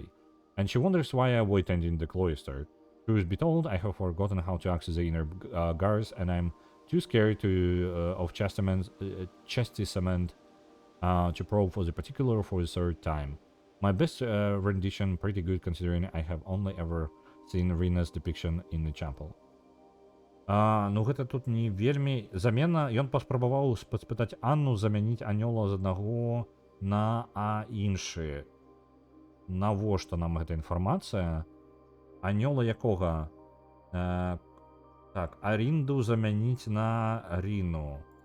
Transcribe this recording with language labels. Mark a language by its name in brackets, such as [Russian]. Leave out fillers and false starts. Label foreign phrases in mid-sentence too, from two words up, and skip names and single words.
[English] And she wonders why I avoid tending the cloister. Truth be told, I have forgotten how to access the inner guards, and I'm too scared of chastisement to probe for the particular for the third time. My best rendition pretty good considering I have only ever seen Rina's depiction in the chapel. [Belarusian] Ну гэта тут не вельмі замена. Ён паспрабаваў спытаць Анну замяніць анёла з аднаго на іншы. Навошта нам гэта інфармацыя? Анёла якога? Так, Арінду замяніць на Ріну.